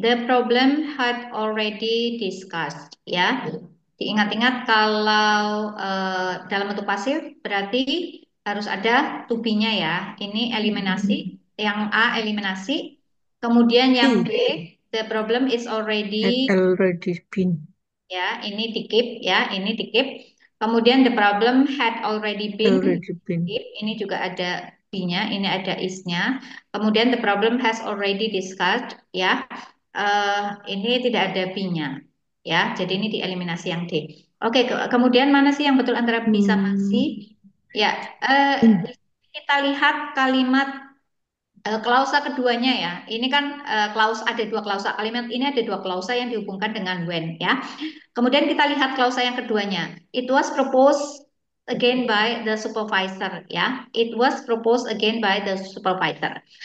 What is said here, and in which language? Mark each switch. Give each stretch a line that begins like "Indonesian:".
English: The problem had already discussed, ya.
Indonesian: Diingat-ingat kalau dalam bentuk pasif berarti harus ada to be-nya ya. Ini eliminasi, yang A eliminasi, kemudian yang B,
English: the problem is Had already, already been.
Indonesian: ya, ini di keep, ya, ini di keep.
English: Kemudian the problem had already been, Already been. keep.
Indonesian: Ini juga ada be-nya, ini ada is-nya.
English: Kemudian the problem has already discussed, ya.
Indonesian: Ini tidak ada be-nya, ya. Jadi ini dieliminasi yang D. Oke, kemudian mana sih yang betul antara be sama si? Ya, kita lihat kalimat klausa keduanya ya. Ini kan ada dua klausa. Kalimat ini ada dua klausa yang dihubungkan dengan when, ya. Kemudian kita lihat klausa yang keduanya.
English: It was proposed again by the supervisor, ya. It was proposed again by the supervisor.